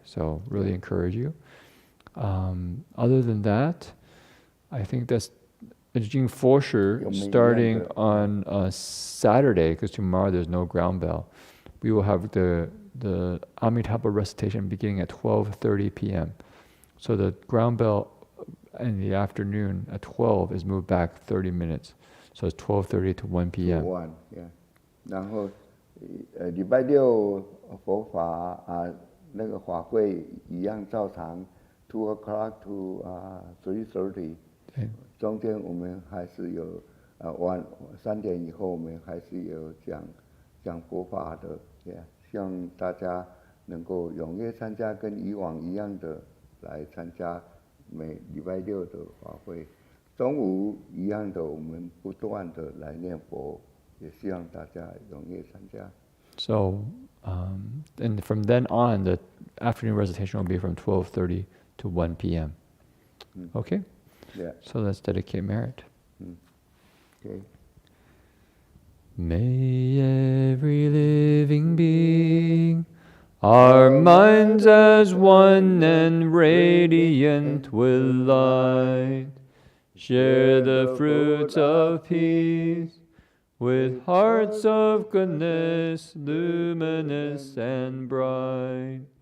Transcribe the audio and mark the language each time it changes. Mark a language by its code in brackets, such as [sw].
[en] So really encourage you. Other than that, I think that's Jing Fosher starting on Saturday, because tomorrow there's no ground bell. We will have the Amitabha recitation beginning at 12:30 p.m. So the ground bell in the afternoon at 12 is moved back 30 minutes. So it's 12:30 to 1 p.m. 1, yeah. [zh] 然后礼拜六佛法那个法会一样照常 [en] 2 o'clock to 3:30。 [zh] 中间我们还是有晚3点以后，我们还是有讲佛法的，希望大家能够踊跃参加，跟以往一样的来参加每礼拜六的法会。中午一样的，我们不断的来念佛，也希望大家踊跃参加。 [en] So, and from then on, the afternoon recitation will be from 12:30 to 1 p.m. Okay? Yeah. So let's dedicate merit. Okay. May every living being, our minds as one and radiant with light, share the fruits of peace, with hearts of goodness, luminous and bright.